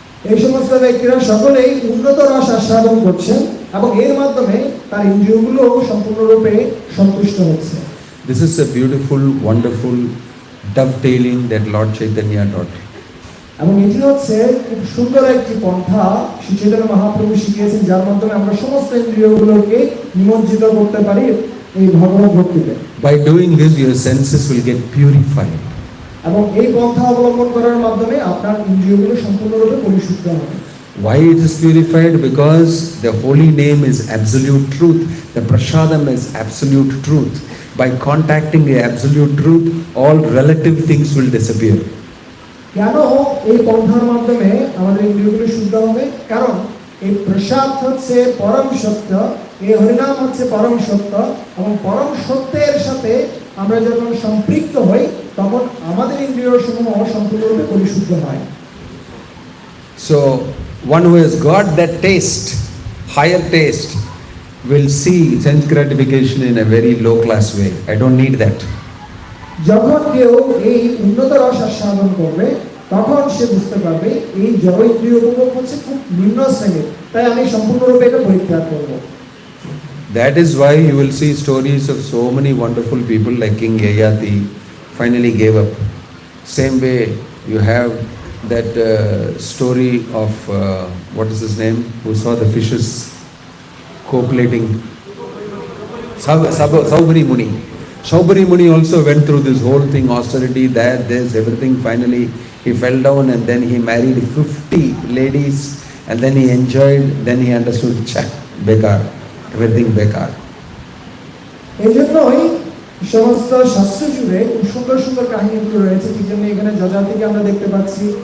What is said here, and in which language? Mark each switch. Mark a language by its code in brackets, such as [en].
[bn] এই সমস্ত ব্যক্তিরা সকলেই উন্নত রস আস্বাদন করছেন এবং এর মাধ্যমে তার ইন্দ্রিয়গুলো সম্পূর্ণরূপে সন্তুষ্ট হচ্ছে। [en] This is a beautiful, wonderful dovetailing that Lord Chaitanya taught. [bn] এবং এটি হচ্ছে খুব সুন্দর একটি পন্থা শ্রী চৈতন্য মহাপ্রভু শিখিয়েছেন, যার মাধ্যমে আমরা সমস্ত ইন্দ্রিয়গুলোকে নিমজ্জিত করতে পারি এই ভগবত ভক্তিতে। [en] By doing this, your senses will get purified. [bn] এবং এই পন্থা অবলম্বন করার মাধ্যমে আপনার ইন্দ্রিয়গুলো সম্পূর্ণরূপে পরিশুদ্ধ হবে। [en] Why it is purified? Because the holy name is absolute truth. The prasadam is absolute truth. By contacting the absolute truth, all relative things will disappear. [bn] কেন এই পন্থার মাধ্যমে আমাদের ইন্দ্রিয়গুলো শুদ্ধ হবে? কারণ এই প্রসাদ হচ্ছে পরম সত্য, এই হরিনাম হচ্ছে পরম সত্য, এবং পরম সত্যের সাথে আমরা যখন সম্পৃক্ত হই তখন আমাদের ইন্দ্রিয়সমূহ সম্পূর্ণরূপে পরিশুদ্ধ হয়। [en] So, one who has got that taste, higher taste, will see sense gratification in a very low class way. I don't need that. যখন কেউ এই উন্নত রস আস্বাদন করবে তখন সে বুঝতে পারবে এই জড় ইন্দ্রিয় উপভোগ হচ্ছে খুব নিম্ন শ্রেণীর, তাই আমি সম্পূর্ণরূপে এটা পরিত্যাগ করব। That is why you will see stories of so many wonderful people like King Yayati finally gave up. Same way you have that story of what is his name, who saw the fishes copulating, Saubari Muni. Saubari Muni also went through this whole thing, austerity, that, this, everything. Finally he fell down and then he married 50 ladies and then he enjoyed, then he understood, [hi] bekar, everything bekar. [bn] এই জন্যই সমস্ত শাস্ত্র জুড়ে খুব সুন্দর সুন্দর কাহিনীগুলো রয়েছে, ঠিক যেমন এখানে যজাতিকে আমরা দেখতে পাচ্ছি।